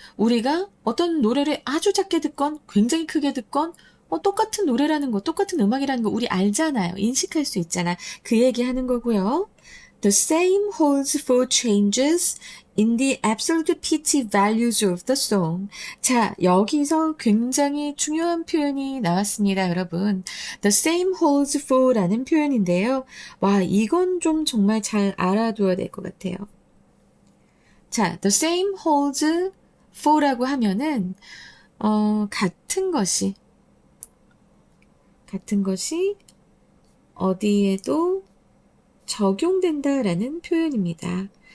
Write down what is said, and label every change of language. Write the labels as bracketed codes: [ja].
[ko] 우리가 어떤 노래를 아주 작게 듣건 굉장히 크게 듣건 똑같은 노래라는 거, 똑같은 음악이라는 거 우리 알잖아요. 인식할 수 있잖아. 그 얘기 하는 거고요. [en] The same holds for changes in the absolute pitch values of the song. [ko] 자, 여기서 굉장히 중요한 표현이 나왔습니다, 여러분. The same holds for 라는 표현인데요. 와, 이건 좀 정말 잘 알아둬야 될 것 같아요. 자, the same holds for 라고 하면은 같은 것이 어디에도 적용된다라는 표현입니다.